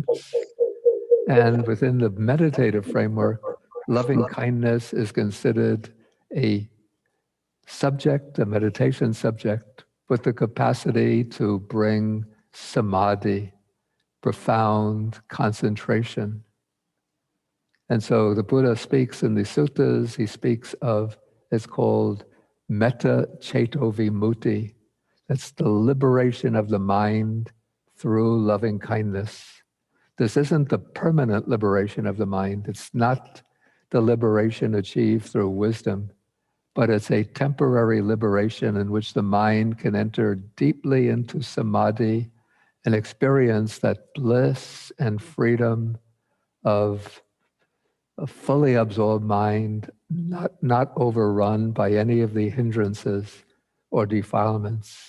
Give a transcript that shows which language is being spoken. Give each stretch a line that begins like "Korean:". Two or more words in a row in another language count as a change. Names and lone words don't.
English: And within the meditative framework, loving kindness is considered a subject, a meditation subject, with the capacity to bring samadhi, profound concentration. And so the Buddha speaks in the suttas, he speaks of, it's called
Pali: metta ceto vimutti.
English: That's the liberation of the mind through loving kindness. This isn't the permanent liberation of the mind. It's not the liberation achieved through wisdom, but it's a temporary liberation in which the mind can enter deeply into samadhi and experience that bliss and freedom of a fully absorbed mind, not overrun by any of the hindrances or defilements.